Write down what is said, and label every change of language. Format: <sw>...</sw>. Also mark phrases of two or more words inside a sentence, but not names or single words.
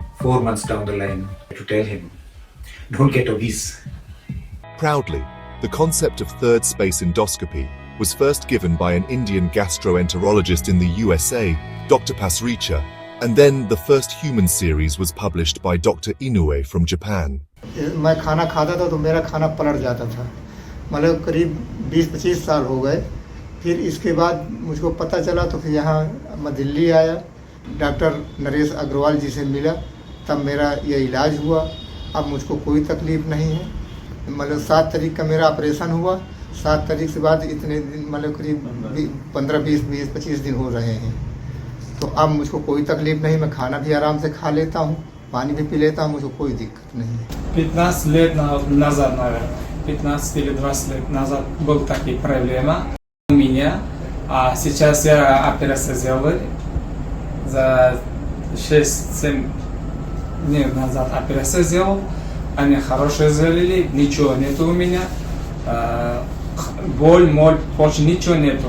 <en>4 months down the line, to tell him, don't get obese. Proudly, the concept of third space endoscopy was first given by an Indian gastroenterologist in the USA, Dr. Pasricha, and then the first human series was published by Dr. Inoue from Japan.</en> <hi>मैं खाना खाता था तो मेरा खाना पलट जाता था, मतलब करीब 20-25 साल हो गए। फिर इसके बाद मुझको पता चला तो फिर यहाँ मैं दिल्ली आया, डॉक्टर नरेश अग्रवाल जी से मिला, तब मेरा ये इलाज हुआ। अब मुझको कोई तकलीफ नहीं है, मतलब 7 तारीख का मेरा ऑपरेशन हुआ। 7 तारीख से बाद इतने दिन, मतलब करीब 15-20-25 दिन हो रहे हैं। तो अब मुझको कोई तकलीफ नहीं, मैं खाना भी आराम से खा लेता हूँ, पानी भी पी लेता हूँ, मुझको कोई दिक्कत नहीं है।</hi> <ru>15 лет назад, наверное, 15 или 20 лет назад был такие проблема у меня, а сейчас я операцию сделал за 6-7 дней назад операцию сделал, они хорошие сделали, ничего нету у меня, боль, больше ничего нету.</ru>